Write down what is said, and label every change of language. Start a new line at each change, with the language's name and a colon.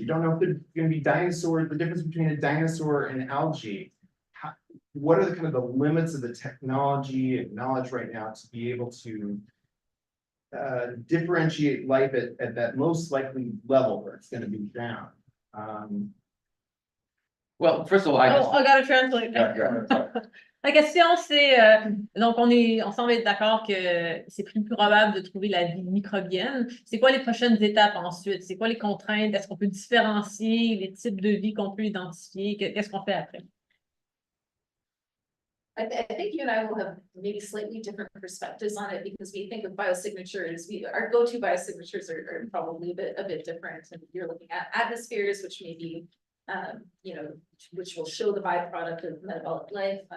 English: We don't know if there's going to be dinosaurs, the difference between a dinosaur and algae. What are the kind of the limits of the technology and knowledge right now to be able to differentiate life at that most likely level where it's going to be found? Well, first of all, I gotta translate. Yeah.
French: La question, c'est, donc on semble être d'accord que c'est plus probable de trouver la vie microbienne. C'est quoi les prochaines étapes ensuite? C'est quoi les contraintes? Est-ce qu'on peut différencier les types de vie qu'on peut identifier? Qu'est-ce qu'on fait après?
English: I think you and I will have maybe slightly different perspectives on it, because we think of biosignatures, our go-to biosignatures are probably a bit different. And you're looking at atmospheres, which may be, you know, which will show the byproduct of metabolic life.